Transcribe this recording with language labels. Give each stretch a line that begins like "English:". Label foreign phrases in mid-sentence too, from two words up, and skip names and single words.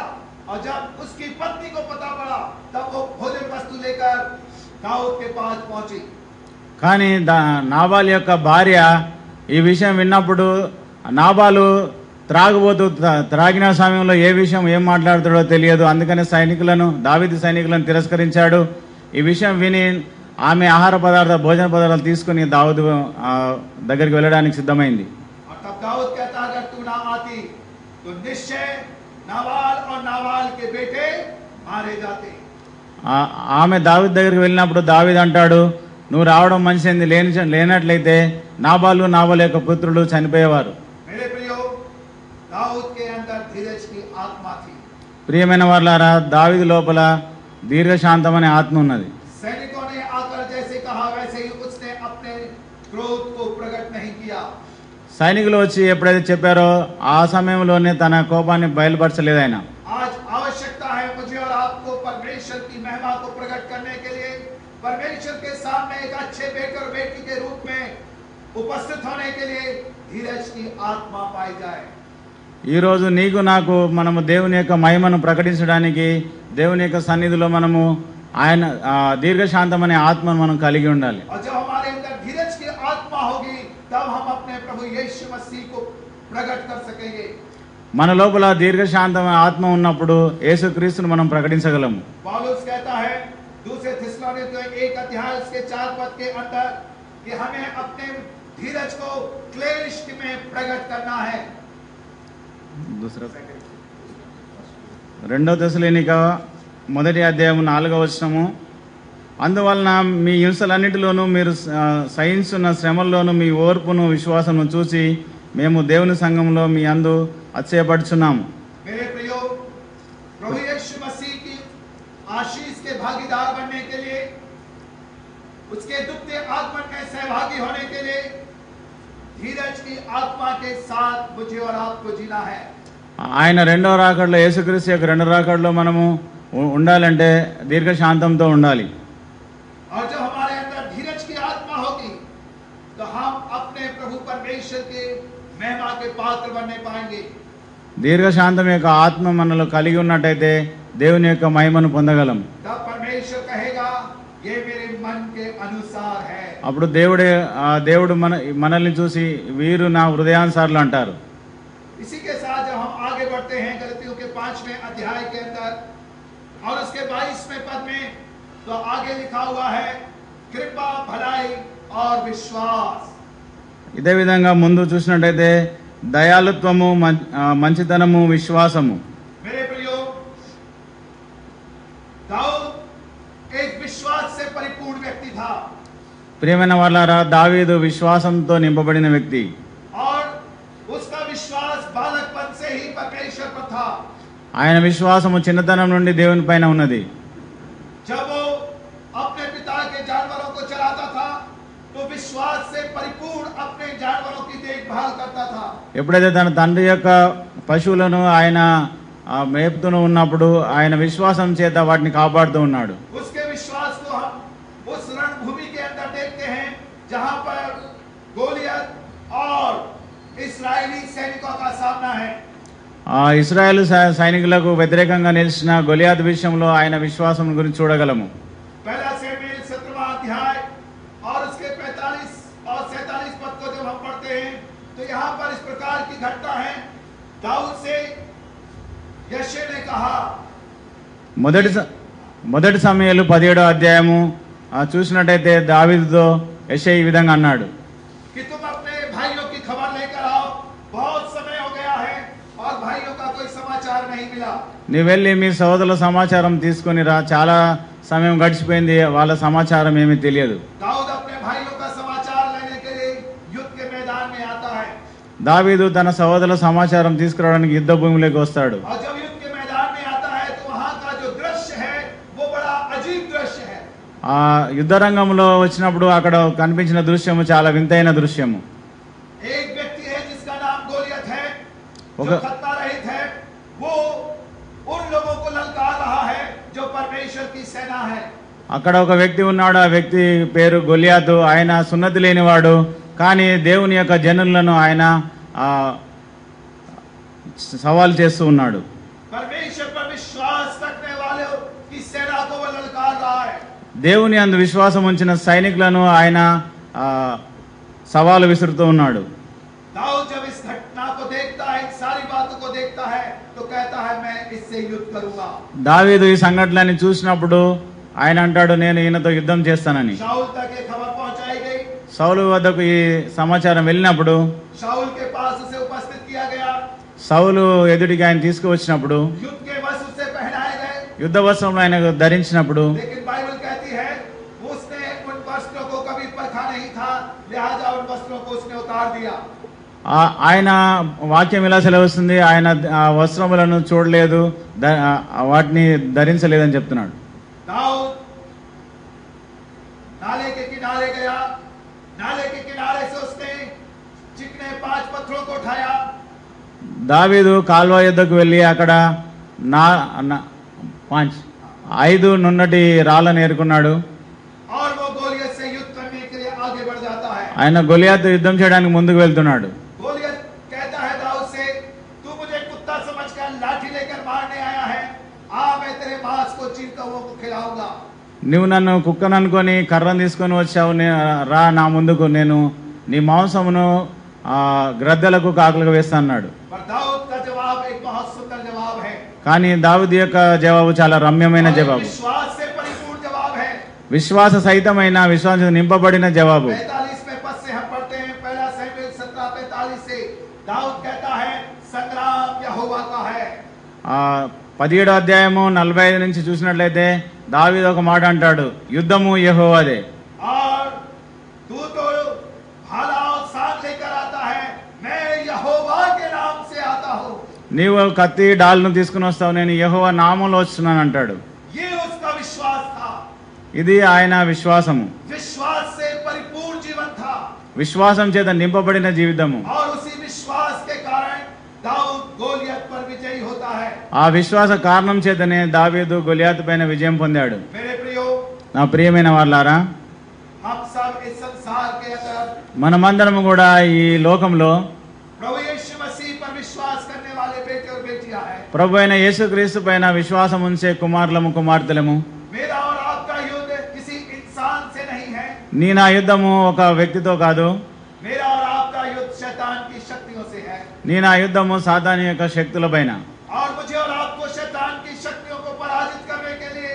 Hindi: और जब उसकी पत्नी को पता पड़ा तब वो भोजन वस्तु लेकर दाऊद के पास पहुंची।
Telugu: కానీ నాబాల్ యొక్క భార్య ఈ విషయం విన్నప్పుడు, నాబాలు త్రాగుబోతూ త్రాగిన సమయంలో ఏ విషయం ఏం మాట్లాడుతాడో తెలియదు, అందుకనే దావీదు సైనికులను తిరస్కరించాడు. ఈ విషయం విని ఆమె భోజన పదార్థాలు తీసుకుని దావీదు దగ్గరికి వెళ్ళడానికి సిద్ధమైంది.
Hindi: और तब दाऊद कहता, अगर तू ना आती तो निश्चय नाबाल और नाबाल के बेटे मारे जाते।
Telugu: ఆమె దావీదు దగ్గరికి వెళ్ళినప్పుడు దావీదు అంటాడు, నువ్వు రావడం మంచిది, లేనట్లయితే నాబాల్ యొక్క పుత్రులు చనిపోయేవారు.
Hindi: मेरे प्रियो, दाऊद के अंदर धीरज की आत्मा थी।
Telugu: ప్రియమైన వారలారా, దావీదు లోపల దీర్ఘశాంతం అనే ఆత్మ ఉన్నది.
Hindi: सैनिकों ने आकर जैसे कहा वैसे ही उसने अपने क्रोध को प्रकट नहीं किया।
Telugu: సైనికులు వచ్చి ఎప్పుడైతే చెప్పారో ఆ సమయంలోనే తన కోపాన్ని బయలుపరచలేదు ఆయన.
Hindi: आज आवश्यकता है मुझे और आपको परमेश्वर की महिमा को प्रकट करने के लिए, परमेश्वर के सामने एक अच्छे बेटे और बेटी के रूप में उपस्थित होने के लिए धीरज की आत्मा पाई जाए।
Telugu: ఈ రోజు నీకు నాకు మనము దేవుని యొక్క మహిమను ప్రకటించడానికి దేవుని యొక్క సన్నిధిలో మనము ఆయన దీర్ఘశాంతం అనే ఆత్మను మనం కలిగి ఉండాలి.
Hindi: और जब हमारे अंदर धीरज की आत्मा होगी तब हम अपने प्रभु यीशु मसीह को प्रकट कर सकेंगे।
Telugu: మన లోపల దీర్ఘశాంతం ఆత్మ ఉన్నప్పుడు యేసుక్రీస్తును మనం ప్రకటించగలము.
Hindi: पौलुस कहता है दूसरे थिस्सलुनीकियों 1 अध्याय उसके 4 पद के अंदर कि हमें अपने धीरज को क्लेश में प्रकट करना है।
Telugu: రెండో తెస్సలోనిక 1వ అధ్యాయం 4వ వచనము, అందువలన మీ హింసలన్నిటిలోనూ మీరు సహించున్న శ్రమల్లోనూ మీ ఓర్పును విశ్వాసమును చూసి మేము దేవుని సంఘంలో మీ అందు అతిశయపడుచున్నాము.
Hindi: मेरे प्रियो, प्रभु यीशु मसीह की आशीष के भागीदार बनने के लिए, उसके दुखते आगमन में सहभागी होने के लिए धीरज की आत्मा के साथ मुझे और आपको जीना है.
Telugu: ఆయన రెండవ రాకడలో, యేసుక్రీస్తు యొక్క రెండవ రాకడలో మనము ఉండాలంటే దీర్ఘశాంతంతో ఉండాలి.
Hindi: और जब हमारे अंदर धीरज की आत्मा होगी तो हम अपने प्रभु परमेश्वर के महिमा के पात्र बनने पाएंगे.
Telugu: దీర్ఘశాంతం యొక్క ఆత్మ మనలో కలిగి ఉన్నట్టయితే దేవుని యొక్క మహిమను పొందగలం.
Hindi: तब परमेश्वर कहेगा ये मेरे मन के अनुसार है.
Telugu: అప్పుడు దేవుడు మనల్ని చూసి వీరు నా హృదయానుసారులు అంటారు.
Hindi: इसी के साथ जब हम आगे बढ़ते हैं गलतियों के 5वें अध्याय के अंदर और उसके 22वें पद में, तो आगे लिखा हुआ है कृपा, भलाई और विश्वास.
Telugu: ఇదే విధంగా ముందు చూసినట్టయితే దయాళుత్వము, మంచితనము, విశ్వాసము.
Hindi: मेरे प्रियो, दाऊद एक विश्वास से परिपूर्ण व्यक्ति था.
Telugu: ప్రియమైన వాళ్ళారా, దావీదు విశ్వాసంతో నింపబడిన వ్యక్తి.
Hindi: और उसका विश्वास बालकपन से ही परमेश्वर पर था.
Telugu: ఆయన విశ్వాసము చిన్నతనం నుండి దేవుని పైన ఉన్నది.
Hindi: जब वो अपने पिता के जानवरों को चराता था तो विश्वास से परिपूर्ण अपने जानवरों की देखभाल करता था.
Telugu: ఎప్పుడైతే తన తండ్రి యొక్క పశువులను ఆయన మేపుతూ ఉన్నప్పుడు ఆయన విశ్వాసం చేత వాటిని కాపాడుతూ ఉన్నాడు.
Hindi: उसके विश्वास को हम उस रणभूमि के अंदर देखते हैं जहां पर गोलियत और इस्राएली सैनिकों का सामना है.
Telugu: ఇశ్రాయేలు సైనికులకు వ్యతిరేకంగా నిలిచిన గొలియాతు విషయంలో ఆయన విశ్వాసం గురించి చూడగలము.
Hindi: पहला शमूएल 17वां अध्याय और उसके 45 और 47 पद को जब हम पढ़ते हैं तो यहाँ पर इस प्रकार की घटना है. दाऊद से यशे ने कहा,
Telugu: మొదటి సమూయేలు 17వ అధ్యాయము చూసినట్టయితే దావీదుతో యెషయా ఈ విధంగా అన్నాడు,
Hindi: कि तुम अपने भाइयों की खबर लेकर आओ, बहुत समय हो गया है और भाइयों का कोई समाचार नहीं मिला.
Telugu: నీ వెళ్ళి మీ సోదరుల సమాచారం తీసుకొని రా, చాలా సమయం గడిచిపోయింది, వాళ్ళ సమాచారం ఏమీ తెలియదు.
Hindi: दाऊद अपने भाइयों का समाचार लेने के लिए युद्ध के मैदान में आता है.
Telugu: దావీదు తన సోదరుల సమాచారం తీసుకురావడానికి యుద్ధ భూమిలోకి వస్తాడు.
Hindi: और जब युद्ध के मैदान में आता है तो वहां का जो दृश्य है वो बड़ा अजीब दृश्य है.
Telugu: ఆ యుద్ధ రంగంలో వచ్చినప్పుడు అక్కడ కనిపించిన దృశ్యము చాలా వింతైన దృశ్యము.
Hindi: एक व्यक्ति है जिसका नाम गोलियत है, जो ओके. खतना रहित है. वो उन लोगों को ललकार रहा है जो परमेश्वर की सेना है.
Telugu: అక్కడ ఒక వ్యక్తి ఉన్నాడు, ఆ వ్యక్తి పేరు గొలియాతు. ఆయన సున్నతి లేనివాడు, కానీ దేవుని యొక్క జనులను ఆయన సవాల్ చేస్తూ ఉన్నాడు.
Hindi: परमेश्वर पर विश्वास रखने वालों की सेना को वो ललकार रहा है.
Telugu: దేవుని అందు విశ్వాసం ఉంచిన సైనికులను ఆయన సవాలు విసురుతూ ఉన్నాడు.
Hindi: दाऊद जब इस घटना को देखता है, इन सारी बातों को देखता है, तो कहता है मैं इससे युद्ध करूंगा.
Telugu: దావీదు ఈ సంఘటనని చూసినప్పుడు ఆయన అంటాడు, నేను ఈయనతో యుద్ధం చేస్తానని.
Hindi: शाऊल तक ये खबर पहुंचाई गई.
Telugu: సౌలు వద్దకు ఈ సమాచారం వెళ్ళినప్పుడు
Hindi: शाऊल के पास उसे उपस्थित किया गया.
Telugu: సౌలు ఎదుటికి ఆయన తీసుకువచ్చినప్పుడు,
Hindi: युद्ध के वस्त्र उसे पहनाए गए.
Telugu: యుద్ధ వస్త్రంలో ఆయన ధరించినప్పుడు
Hindi: लेकिन बाइबल कहती है उसने उन वस्त्रों को कभी परखा नहीं था, लिहाजा उन वस्त्रों को उसने उतार दिया.
Telugu: ఆయన వాక్యం ఇలా సెలవుస్తుంది, ఆయన ఆ వస్త్రములను చూడలేదు, వాటిని ధరించలేదని చెప్తున్నాడు.
Hindi: दाऊद नाले के किनारे गया. नाले के किनारे से उसने चिकने 5 पत्थरों को उठाया.
Telugu: దావీదు కాల్వ యుద్ధకు వెళ్ళి అక్కడ 5 నున్నటి రాళ్ళను ఏరుకున్నాడు.
Hindi: और वो गोलियत से युद्ध करने के लिए आगे बढ़ जाता है.
Telugu: ఆయన గొలియాతు యుద్ధం చేయడానికి ముందుకు వెళ్తున్నాడు.
Hindi: गोलियत कहता है दाऊद से, तू मुझे कुत्ता समझकर लाठी लेकर मारने आया है, आ मैं तेरे मांस को चीर कौओं को खिलाऊंगा.
Telugu: నువ్వు నన్ను కుక్కను అనుకొని కర్రను తీసుకొని వచ్చావు, రా నా ముందుకు, నేను నీ మాంసమును గ్రద్దలకు కాకులకు వేస్తా అన్నాడు.
Hindi: पर दाऊद का जवाब एक बहुत सुंदर जवाब है.
Telugu: కానీ దావీదు యొక్క జవాబు చాలా రమ్యమైన జవాబు,
Hindi: विश्वास से परिपूर्ण जवाब है.
Telugu: విశ్వాస సహితమైన, విశ్వాసం నింపబడిన జవాబు.
Hindi: 45वें पद से हम पढ़ते हैं, पहला शमूएल 17:45 से दाऊद कहता है संग्राम यहोवा का है.
Telugu: 17వ అధ్యాయము 45 నుంచి చూసినట్లయితే దావీదు ఒక మాట అంటాడు, యుద్ధము యెహోవాదే.
Hindi: और तू तो भाला और साग लेकर आता है, मैं
Telugu: నీవు కత్తి డాల్ను తీసుకుని వస్తావు, నేను యెహోవా నామంలో వస్తున్నాను అంటాడు.
Hindi: ये उसका विश्वास था,
Telugu: ఇది ఆయన విశ్వాసము,
Hindi: विश्वास से परिपूर्ण जीवन था,
Telugu: విశ్వాసం చేత నింపబడిన జీవితము.
Hindi: और उसी विश्वास के कारण दाऊद गोलियत पर विजयी होता है।
Telugu: ఆ విశ్వాస కారణం చేతనే దావీదు గొలియాతు పైన విజయం పొందాడు.
Hindi: मेरे प्रियो,
Telugu: నా ప్రియమైన వాళ్ళారా,
Hindi: हम सब इस संसार के अंदर
Telugu: మనమందరము కూడా ఈ లోకంలో
Hindi: प्रभु यीशु मसीह पर विश्वास करने वाले बेटे और बेटियां हैं।
Telugu: ప్రభు అయిన యేసుక్రీస్తు పైన విశ్వాసం ఉంచే కుమారులము కుమార్తెలము.
Hindi: मेरा और आपका युद्ध किसी इंसान से नहीं है,
Telugu: నీ నా యుద్ధము ఒక వ్యక్తితో కాదు,
Hindi: मेरा और आपका युद्ध शैतान की शक्तियों से है।
Telugu: నీ నా యుద్ధము సాతాను యొక్క శక్తుల పైన.
Hindi: और मुझे और आपको शैतान की शक्तियों को पराजित करने के लिए